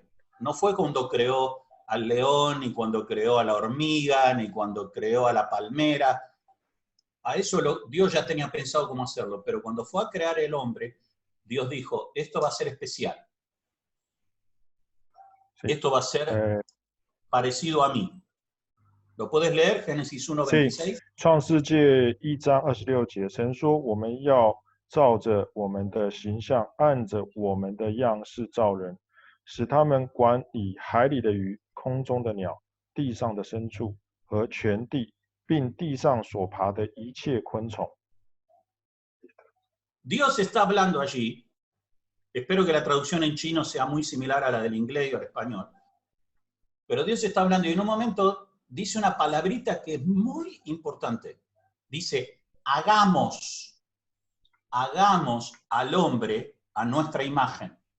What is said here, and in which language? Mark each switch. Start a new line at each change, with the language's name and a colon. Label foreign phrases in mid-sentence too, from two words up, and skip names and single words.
Spanish: No fue cuando creó al león, ni cuando creó a la hormiga, ni cuando creó a la palmera. A eso Dios ya tenía pensado cómo hacerlo, pero cuando fue a crear el hombre, Dios dijo, esto va a ser especial. Sí. Esto va a ser parecido a mí. ¿Lo puedes leer? Génesis 1:26.
Chinese: 创世纪1章26节，神说：“我们要照着我们的形象，按着我们的样式造人，使他们管理海里的鱼、空中的鸟、地上的牲畜和全地，并地上所爬的一切昆虫。”
Spanish: Dios está hablando allí. Espero que la traducción en chino sea muy similar a la del inglés y al español. Pero Dios está hablando y en un momento dice una palabrita que es muy importante. Dice, hagamos al hombre a nuestra imagen.